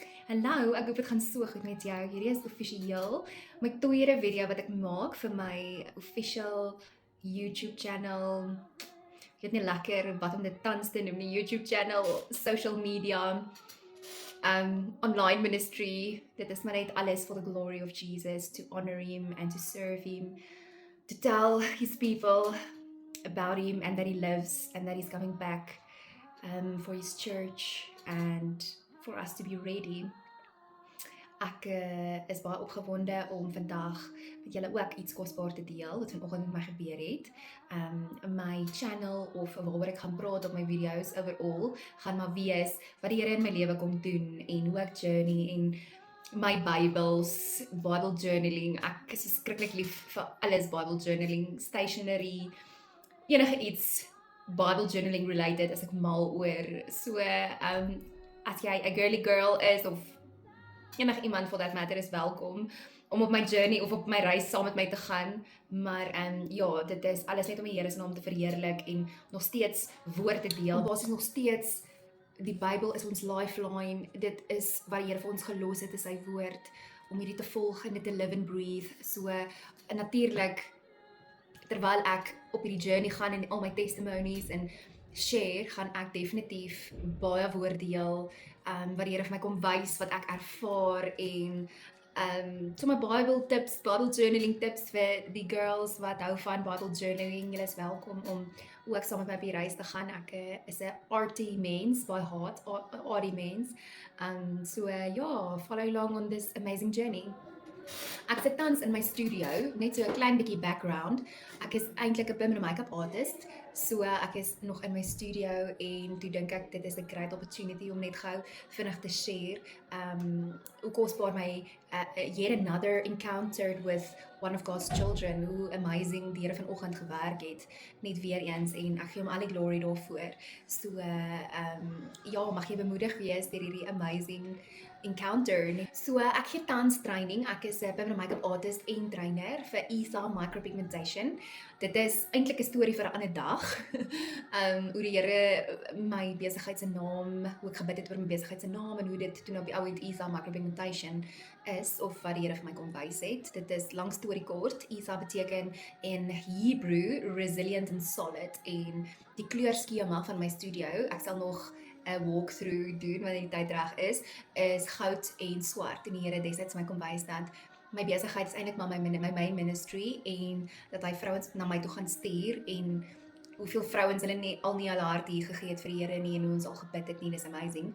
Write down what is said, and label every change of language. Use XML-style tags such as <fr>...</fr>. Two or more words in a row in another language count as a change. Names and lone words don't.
<af>Hallo, ek hoop dit gaan so goed met jou. Hierdie is offisieel my tweede video wat ek maak vir my</af> <en>official YouTube channel.</en> <af>Ek weet nie lekker wat om dit tans te noem, die</af> <en>YouTube channel, social media, online ministry.</en> <af>Dit is maar net alles</af> <en>for the glory of Jesus, to honor him and to serve him, to tell his people about him and that he lives and that he's coming back for his church and for us to be ready.</en> <af>Ek is baie opgewonde om vandag met julle ook iets kosbaar te deel wat vanoggend met my gebeur het. My channel of waaroor ek gaan praat op my video's overall gaan maar wees wat die Here in my lewe kom doen en hoe ek journey en my</af> <en>Bibles, Bible journaling.</en> <af>Ek is skrikkelik lief vir alles</af> <en>Bible journaling,</en> <af>stationery, enige iets</af> <en>Bible journaling related</en> <af>as ek mal oor. So as jy 'n</af> <en>girly girl</en> <af>is of enige iemand</af> <en>for that matter</en> <af>is welkom om op my journey of op my reis saam met my te gaan, maar ja, dit is alles net om die Here se naam te verheerlik en nog steeds woord te deel. Basies nog steeds die Bybel is ons lifeline. Dit is wat die Here vir ons gelos het, is sy woord om hierdie te volg en dit te</af> <en>live and breathe.</en> <af>So natuurlik terwyl ek op hierdie journey gaan en al my testimonies en share, gaan ek definitief baie woord deel wat die Here vir my kom wys, wat ek ervaar en sommer</af> <en>Bible tips, Bible journaling tips</en> <af>vir die girls wat hou van</af> <en>Bible journaling.</en> <af>Julle is welkom om ook saam met my op die reis te gaan. Ek is 'n arty mens</af> <en>by heart,</en> <af>arty mens. So ja,</af> <en>follow along on this amazing journey.</en> <af>Ek sit tans in my studio, net so 'n klein bietjie background. Ek is eintlik 'n</af> <en>permanent make-up artist,</en> <af>so ek is nog in my studio en toe dink ek dit is 'n</af> <en>great opportunity</en> <af>om net gou vinnig te share hoe kosbaar my</af> <en>yet another encounter with one of God's children,</en> <af>hoe amazing die Here vanoggend gewerk het, net weer eens, en ek gee hom al die glory daarvoor. So ja, mag jy bemoedig wees deur hierdie</af> <en>amazing encounter.</en> <af>So ek gee tans training. Ek is 'n</af> <en>permanent make-up artist</en> <af>en trainer vir ESA micropigmentation. Dit is eintlik 'n storie vir 'n ander dag. Hoe die Here my besigheid se naam, hoe ek gebid het oor my besigheid se naam en hoe dit toe op die ou end ESA micropigmentation is, of wat die Here vir my kom wys het. Dit is lang storie kort. ESA beteken in Hebrew</af> <en>resilient and solid,</en> <af>en die kleurskema van my studio, ek sal nog 'n walkthrough doen wanneer die tyd reg is goud en swart. En die Here destyds my kom wys dat my besigheid is eintlik maar my</af> <en>main ministry,</en> <af>en dat hy vrouens na my toe gaan stuur, en hoeveel vrouens hulle nie hulle hart hier gegee het vir die Here nie, en hoe ons al gebid het nie, dis amazing.</af>